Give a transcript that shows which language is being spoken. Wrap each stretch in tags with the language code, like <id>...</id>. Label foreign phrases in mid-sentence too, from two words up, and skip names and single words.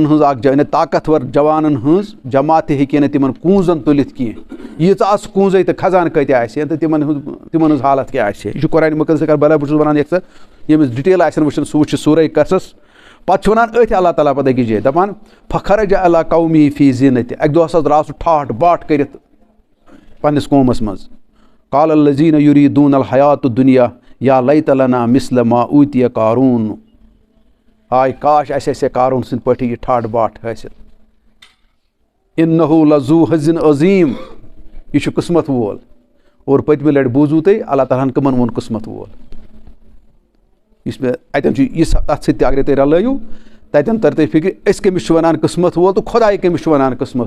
<ks>ہٕنٛز اَکھ یعنی طاقتور جوانَن ہٕنٛز جماعت تہِ ہیٚکہِ ہے نہٕ تِمَن کوٗنٛزَن تُلِتھ کینٛہہ ییٖژاہ آسہٕ کوٗنٛزٕے تہٕ خزانہٕ کۭتیاہ آسہِ ہا تہٕ تِمَن ہٕنٛز حالت کیٛاہ آسہِ ہا یہِ چھُ قرآنِ مُقدس بَرابر بہٕ چھُس وَنان یَکسر ییٚمِس ڈِٹیل آسن وٕچھان سُہ وٕچھِ سورے قصص پَتہٕ چھُ وَنان أتھۍ اللہ تعالیٰ پَتہٕ أکِس جایہِ دَپان</ks> <ar>فخرج علی قومی فی زیٖنتہِ</ar> <ks>اَکہِ دۄہ ہسا درٛاو سُہ ٹھاٹھ باٹھ کٔرِتھ پنٛنِس قومَس منٛز</ks> <ar>قال الذیٖنَ یُریٖدوٗن الحیاتُ الدُنیا یا لیت لنا مثل ما اوٗتِیَ قاروٗن</ar> <ks>آے کاش اَسہِ آسہِ ہے قاروٗن سٕنٛدۍ پٲٹھی یہِ ٹھاٹھ باٹھ حٲصِل</ks> <ar>اِنہُ لذوٗ حظٍ عظیٖم</ar> <ks>یہِ چھُ قٕسمت وول اور پٔتمہِ لَٹہِ بوٗزوٗ تُہۍ اللہ تعالیٰ ہَن کٕمَن ووٚن قٕسمت وول یُس مےٚ اَتٮ۪ن چھُ یہِ تَتھ سۭتۍ تہِ اگرے تُہۍ رلٲیِو تَتٮ۪ن تَرِ تۄہہِ فِکرِ أسۍ کٔمِس چھِ وَنان قٕسمت وول تہٕ خۄداے کٔمِس چھُ وَنان قٕسمت</ks>